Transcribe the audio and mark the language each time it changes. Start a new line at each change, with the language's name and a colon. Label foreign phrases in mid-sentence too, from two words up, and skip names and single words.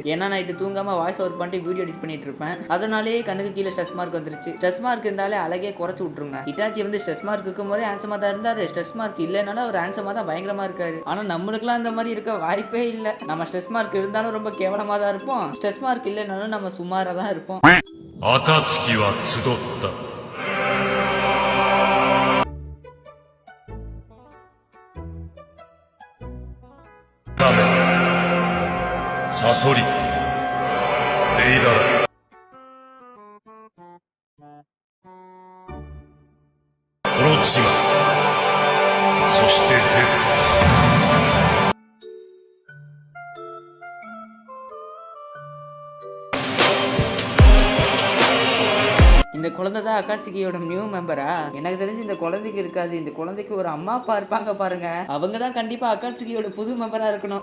Tamil: ஏன்னா நைட்டு தூங்காம
English: voice over
Tamil: பண்ணிட்டு
English: video edit
Tamil: பண்ணிட்டு இருப்பேன். அதனாலேயே கண்ணுக்கு கீழே
English: stress mark
Tamil: வந்துருச்சு.
English: stress mark
Tamil: இருந்தாலே அழகே குறைச்சு விட்டுருங்க. இட்டாச்சி வந்து
English: stress mark
Tamil: இருக்கும் போதே ஹேண்ட்ஸமா தான் இருந்தாரு.
English: stress mark
Tamil: இல்லைனாலும் அவர் ஹேண்ட்ஸமா தான் பயங்கரமா இருக்காரு. ஆனா நம்மளுக்குலாம் அந்த மாதிரி இருக்க வாய்ப்பே இல்லை. நம்ம
English: stress mark
Tamil: இருந்தாலும் ரொம்ப கேவலமா தான் இருப்போம்.
English: stress mark
Tamil: இல்லைனாலும் நம்ம சுமாரா தான் இருப்போம்.
Japanese: 暁は集った。サソリ、デイダラ、オロチマ、そしてゼツ。
Tamil: இந்த குழந்தை தான் அக்காட்சிக்கியோட
English: new membera?
Tamil: எனக்கு தெரிஞ்சு இந்த குழந்தைக்கு இருக்காது. இந்த குழந்தைக்கு ஒரு அம்மா அப்பா இருப்பாங்க பாருங்க, அவங்க தான் கண்டிப்பா அக்காட்சிக்கியோட புது மெம்பரா இருக்கணும்.